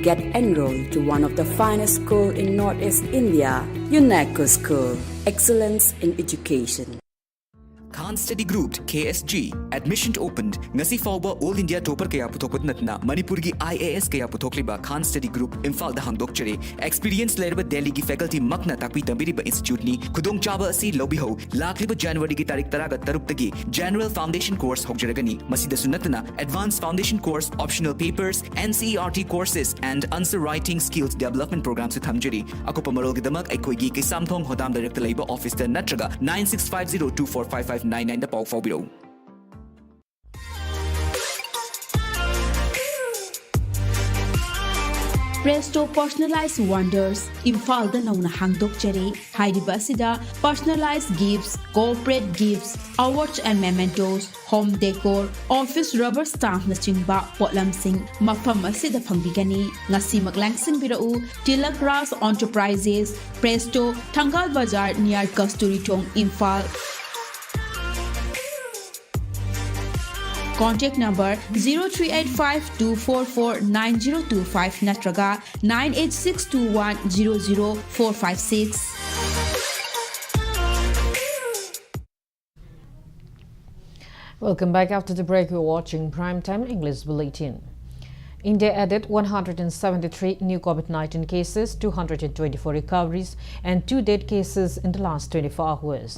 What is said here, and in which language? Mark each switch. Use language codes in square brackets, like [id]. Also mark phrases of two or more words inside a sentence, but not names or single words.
[en] Get enrolled to one of the finest schools in Northeast India, UNESCO School. Excellence in education. [mni] Khan Study Group KSG [en] admission opened [mni] ngasi fawba [en] All India topper [mni] kaya puthokpat natna Manipur gi IAS kaya puthokliba Khan Study Group Imphal da hangdokchare experience lerba Delhi gi faculty makna takpi tambiriba institute ni khudong chaba asi lobiho lakliba January gi tarik taraga taruk tagi [en] general foundation course [mni] hokjaragani masida sunatna [en] advanced foundation course optional papers NCERT courses and answer writing skills development programs [mni] su thamjari akopa marol gi damak aikoi gi Kisamthong Hodam [en] director labor office [mni] da natraga 9650245599 da pau fawbiro. Presto Personalized Wonders Imphal da nauna hangdokchare hairiba asida [en] personalized gifts, corporate gifts, awards and mementos, home decor, office rubber stamp [mni] na chingba potlamsing mafam asida phangbigani ngasi maglangsing birau Tilak Ras Enterprises Presto Thangal Bazar near Kasturi Thong Imphal. [en] Contact number 0385-244-9025 natraga 98621-00456. Welcome back. After the break, we're watching Primetime English Bulletin. India added 173 new COVID-19 cases, 224 recoveries and 2 dead cases in the last 24 hours.